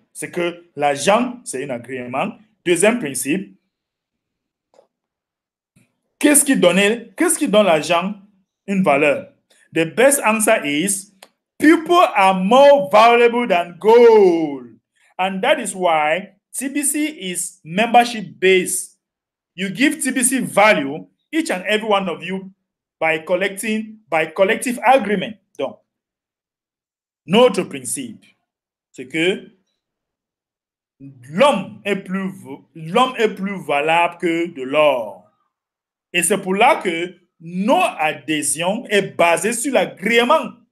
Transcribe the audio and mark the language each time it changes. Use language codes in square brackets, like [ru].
[fr] C'est que l'argent, c'est un agrément. Deuxième principe, qu'est-ce qui donne l'argent une valeur? [en] The best answer is people are more valuable than gold. And that is why TBC is membership based. You give TBC value, each and every one of you, by collective agreement. [fr] Donc, notre principe, c'est que l'homme est plus valable que de l'or. Et c'est pour là que nos adhésions est basées sur l'agrément.